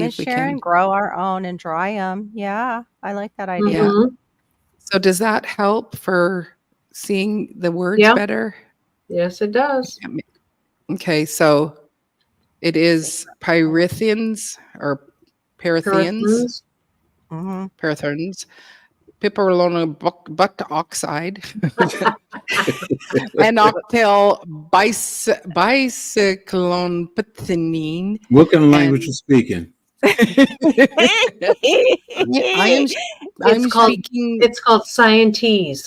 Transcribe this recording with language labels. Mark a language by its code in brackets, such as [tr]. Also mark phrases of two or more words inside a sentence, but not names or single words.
[en] Miss if we can. Sharon? Grow our own and dry them. Yeah, I like that idea. Yeah. Mm-hmm. So does that help for seeing the words Yeah. better? Yes, it does. Okay, so it See. is pyrithians or parathians, Perithins. Mm-hmm. parathorns, piperolona buck oxide, and octyl bicyclone pethine. What kind of language And you speaking? I am It's I'm called speaking it's called Scientese.